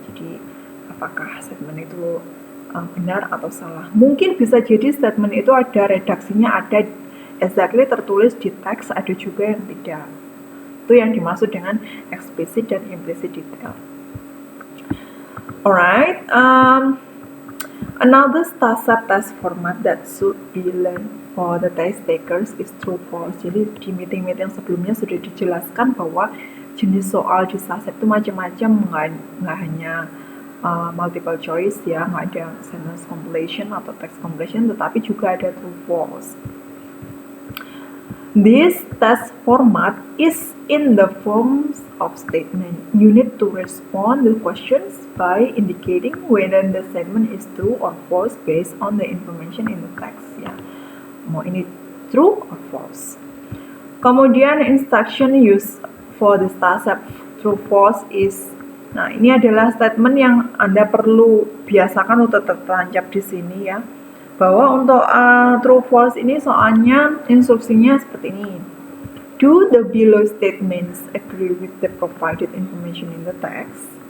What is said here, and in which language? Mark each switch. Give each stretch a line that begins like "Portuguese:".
Indonesian: Jadi apakah statement itu benar atau salah. Mungkin bisa jadi statement itu ada redaksinya, ada exactly tertulis di teks, ada juga yang tidak. Itu yang dimaksud dengan explicit dan implicit detail.
English: Alright, another STASAP test format that should be learned for the test takers is true false.
Indonesian: Jadi di meeting-meeting sebelumnya sudah dijelaskan bahwa jenis soal di STASAP itu macam-macam, nggak hanya multiple choice ya, nggak ada sentence completion atau text completion, tetapi juga ada true false.
English: This test format is in the forms of statement. You need to respond to questions by indicating whether the statement is true or false based on the information in the text ya.
Indonesian: Mau ini
English: true or false.
Indonesian: Kemudian
English: instruction used for the STASAP true false is,
Indonesian: nah ini adalah statement yang Anda perlu biasakan untuk tertancap di sini ya. Bahwa untuk true false ini soalnya instruksinya seperti ini.
English: Do the below statements agree with the provided information in the text?